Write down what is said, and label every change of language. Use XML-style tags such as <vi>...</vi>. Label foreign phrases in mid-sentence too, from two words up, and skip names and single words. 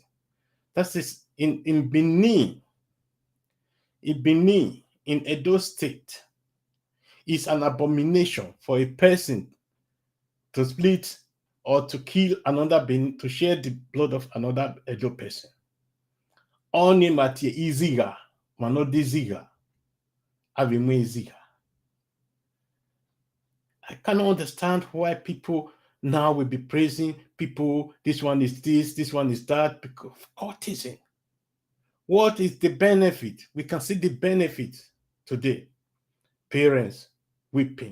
<en>That is in Benin. In Benin, in Edo State, it's an abomination for a person to split or to kill another Benin, to share the blood of another Edo person.</en> <bin>Oni matie iziga, manodi ziga, avimwe ziga.</bin> <en>I cannot understand why people now will be praising people. This one is this one is that, because of cultism. What is the benefit? We can see the benefit today. Parents weeping.</en>